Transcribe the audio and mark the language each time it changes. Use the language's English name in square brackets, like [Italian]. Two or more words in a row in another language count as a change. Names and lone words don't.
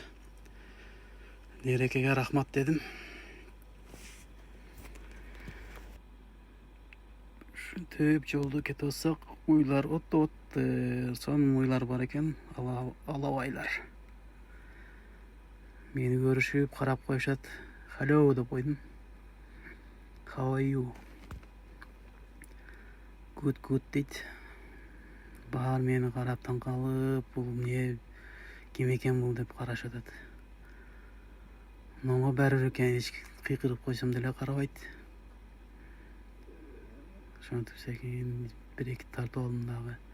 [Kyrgyz] Негрекеге рахмат дедим. Ушинтип жолду кетип атсак, уйлар сонун уйлар бар экен, алабайлар. Мени көрүшүп, карап коюшат. Hello деп койдум. [English] How are you? [Kyrgyz] Good дейт. Баары мени карап таң калып, бул эмне, ким экен бул деп карашып атат. Мага баары экен, кыйкырып койсом деле карабайт. Ошентип секин 1-2 тартып алдым дагы.